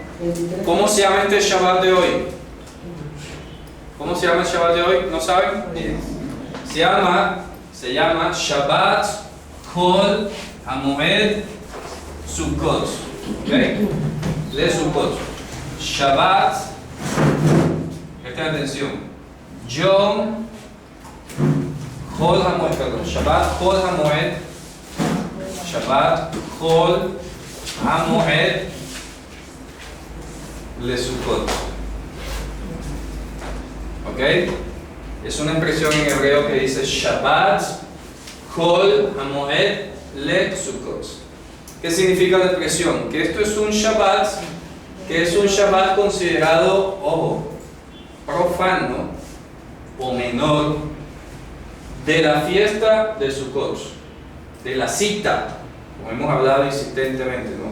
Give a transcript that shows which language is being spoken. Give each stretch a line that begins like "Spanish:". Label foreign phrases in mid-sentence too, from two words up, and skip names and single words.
Spanish: ¿Cómo se llama este Shabbat de hoy? ¿Cómo se llama el Shabbat de hoy? ¿No saben? Se llama Shabbat Chol HaMoed Sukkot. ¿Okay? De Sukkot. Shabbat, presten atención. Yom Chol HaMoed, perdón. Shabbat Chol HaMoed. Shabbat Chol HaMoed Le Sukkot. ¿Ok? Es una expresión en hebreo que dice Shabbat Chol HaMoed Le Sukkot. ¿Qué significa la expresión? Que esto es un Shabbat considerado, ojo, profano o menor de la fiesta de Sukkot, de la cita, como hemos hablado insistentemente, ¿no?